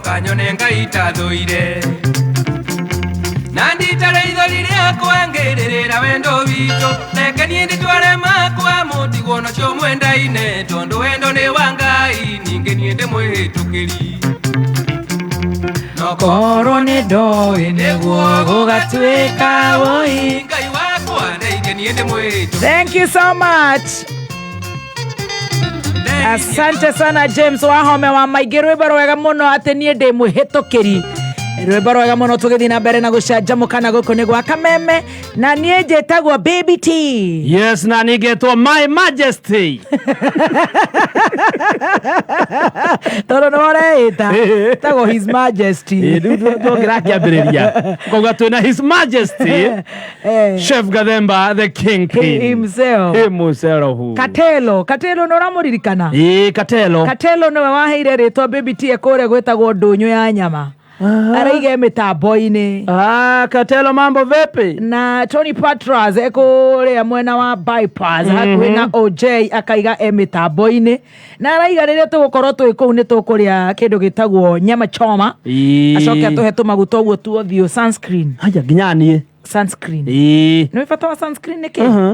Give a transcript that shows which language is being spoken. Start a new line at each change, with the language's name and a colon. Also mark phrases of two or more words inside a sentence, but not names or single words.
Kikuyu: kanyone Ngai tathuire Nanditare ithori riakwa kirira wendo wito reke nie nditware makwa mutigo no cio mwendaine tondu wendo ni wangai ninge nie ndimwihitukiri no korwo nĩ ndoĩ nĩguo gũgatuĩka woi. ngai wakwa ninge nie ndimwihitukiri.
English: Thank you so much.
Kikuyu: Asante sana James Wahome wa Maigĩ, rwĩmbo rwega mũno atĩ niĩ ndĩ mwĩhĩtũkĩri, rwĩmbo rwega mũno tũgĩthiĩ na mbere na gũcanjamũka na gũkũ nĩ gwa Kameme, na niĩ njĩtagwo Baby T. Yes, na nĩngetwo My Majesty. tondũ nĩ ũreĩta tagwo His Majesty. Tũngĩra kĩambĩrĩria kauga twĩna His Majesty Chef Gathemba the Kingpin himself. Katelo nĩ ũramũririkana? Katelo nĩwe waheire rĩtwa Baby T kũrĩa gwĩtagwo ndũnyũ ya nyama. Araiga mĩtambo-inĩ.
Swahili: Katelo mambo vipi?
Kikuyu: Na Tony Patras kũrĩa mwena wa bypass hakuhĩ na OJ akaiga mĩtambo-inĩ. Na araiga rĩrĩa tũgũkorwo twĩ kũu nĩ tũkũrĩa kĩndũ gĩtagwo nyama choma. Acoke atũhe tũmaguta ũguo tuothiũ sunscreen. Haja nginya niĩ. Sunscreen. Nĩ bata wa sunscreen nĩkĩ?